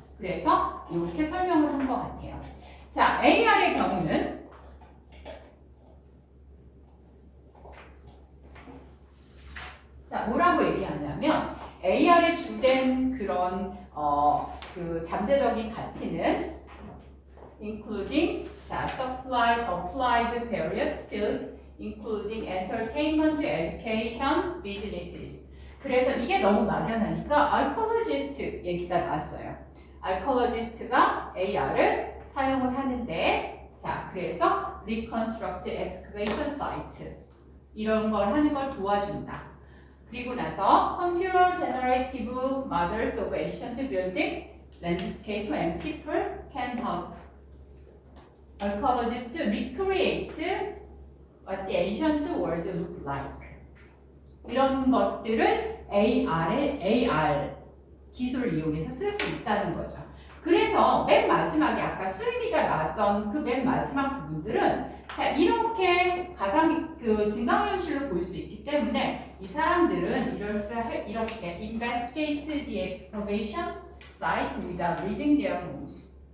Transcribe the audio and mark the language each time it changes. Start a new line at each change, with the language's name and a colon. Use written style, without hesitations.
Korean: 그래서 이렇게 설명을 한 것 같아요. 자, AR의 경우는 자, 뭐라고 얘기하냐면 AR의 주된 그런 그 잠재적인 가치는 including 자,
English: applied various fields including entertainment, education, businesses.
Korean: 그래서 이게 너무 막연하니까 archaeologist 얘기가 나왔어요. archaeologist가 AR을 사용을 하는데 자, 그래서
English: reconstruct excavation site
Korean: 이런 걸 하는 걸 도와준다.
English: 그리고 나서 computer generative models of ancient building, landscape and people can help archaeologists recreate what the ancient world looked like.
Korean: 이런 것들을 AR 기술을 이용해서 쓸 수 있다는 거죠. 그래서 맨 마지막에 아까 수일이가 나왔던 그 맨 마지막 부분들은 자, 이렇게 증강현실로 볼 수 있기 때문에 이 사람들은 이렇게
English: investigate the excavation site without reading their rules.